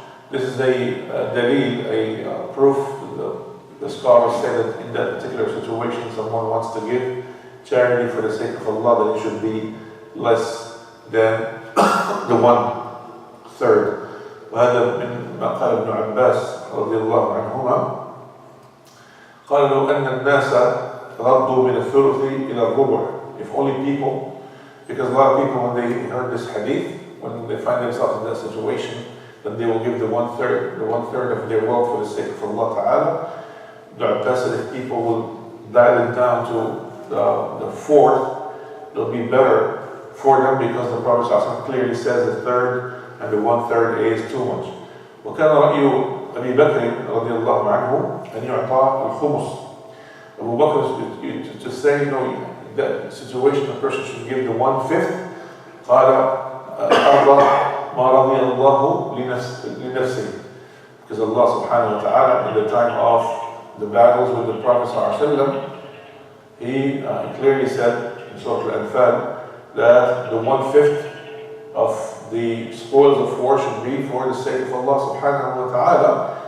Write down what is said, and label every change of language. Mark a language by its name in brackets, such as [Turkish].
[English] This is a dalil, a proof. The scholars say that in that particular situation, someone wants to give charity for the sake of Allah, that it should be less than the 1/3. [Arabic] وهذا من ما قال ابن عباس رضي الله عنهما قال لو أن الناس ردوا من الثلث إلى الربع. [English] If only people, because a lot of people when they heard this hadith, when they find themselves in that situation, then they will give the one third of their wealth for the sake of Allah Ta'ala. Ibn Abbas said if people will dial it down to the fourth, it'll be better for them, because the Prophet ﷺ clearly says the third and the 1/3 is too much. [Arabic] وكان رأي أبي بكر رضي الله عنه أن يعطى الخمس. [English] Abu Bakr to say, that situation the person should give the 1/5. [Arabic] قال أرضى ما رضي الله لنفسه. [English] Because Allah subhanahu wa ta'ala, in the time of the battles with the Prophet ﷺ, he clearly said in Surah Al-Anfal that the 1/5 of the spoils of war should be for the sake of Allah subhanahu wa ta'ala.